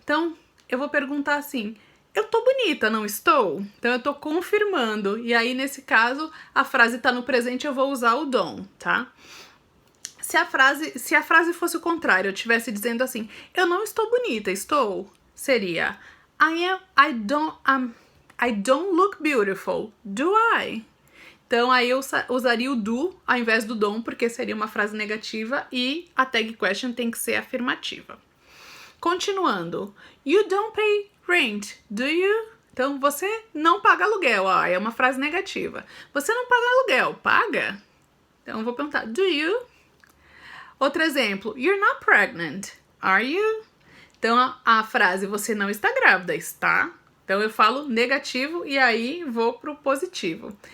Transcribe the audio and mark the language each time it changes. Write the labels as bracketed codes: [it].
[pt] Então, eu vou perguntar assim, eu tô bonita, não estou? Então, eu tô confirmando. E aí, nesse caso, a frase tá no presente, eu vou usar o don't, tá? Se a frase fosse o contrário, eu estivesse dizendo assim, eu não estou bonita, estou? [en] Seria, I don't look beautiful, do I? [pt] Então, aí eu usaria o do ao invés do don't, porque seria uma frase negativa e a tag question tem que ser afirmativa. Continuando. [en] You don't pay rent, do you? [pt] Então, você não paga aluguel. É uma frase negativa. Você não paga aluguel, paga? Então, eu vou perguntar, [en] do you? [pt] Outro exemplo. [en] You're not pregnant, are you? [pt] Então, a frase, você não está grávida, está? Então, eu falo negativo e aí vou pro positivo.